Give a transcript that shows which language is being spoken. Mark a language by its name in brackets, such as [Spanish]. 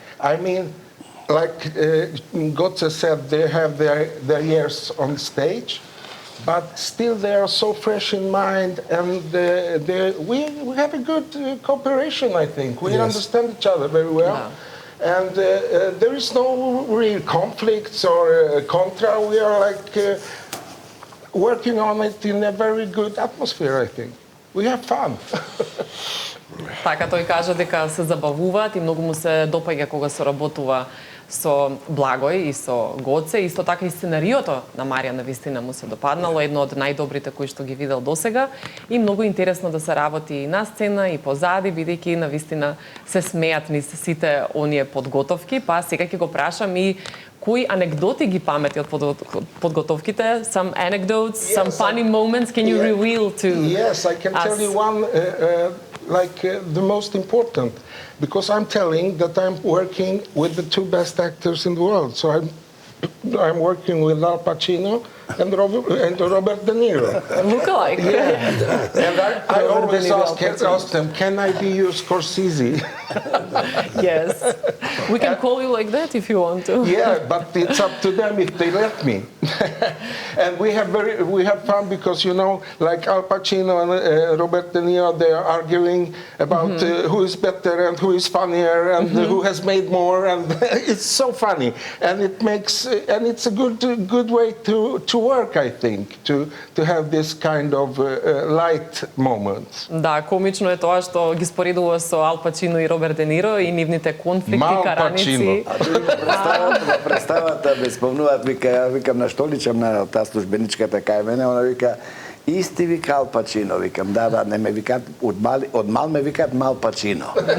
[English] I mean, like Gotze said, they have their years on stage, but still they are so fresh in mind, and we have a good cooperation, I think. We understand each other very well. Yeah. And there is no real conflicts or contra. We are like working on it in a very good atmosphere, I think. We have fun. [Macedonian] Така тој кажа дека се забавуваат и многу му се допаѓа кога се работува со Благој и со Гоце. Исто така и сценариото на Марија навистина му се допаднало, едно од најдобрите кои што ги видел досега, и многу интересно да се работи и на сцена и позади, бидејќи навистина се смеат низ сите оние подготовки. Па сега ќе го прашам и кои анекдоти ги памети од подготовките? [English] Some anecdotes, some funny moments, can you reveal to us? Yes, I can tell you one, the most important, because I'm telling that I'm working with the two best actors in the world. So I'm working with Al Pacino and Robert De Niro. Look-alike. Yeah. And I always ask them, can I be your Scorsese? Yes. We can call you like that if you want to. Yeah, but it's up to them if they let me. And we have fun because, you know, like Al Pacino and Robert De Niro, they are arguing about who is better and who is funnier and who has made more, and it's so funny. And it makes it's a good way to work, I think, to have this kind of light moments. [Macedonian] Да, комично е тоа што ги споредува со Ал Пачино и Роберт Де Ниро и нивните конфликти, караници. Представата ме спомнуваат, викам на штоличам на таа службеничката кај мене, она вика исти вика Ал Пачино, викам, да, не ме викаат, од мал ме викаат Мал Пачино.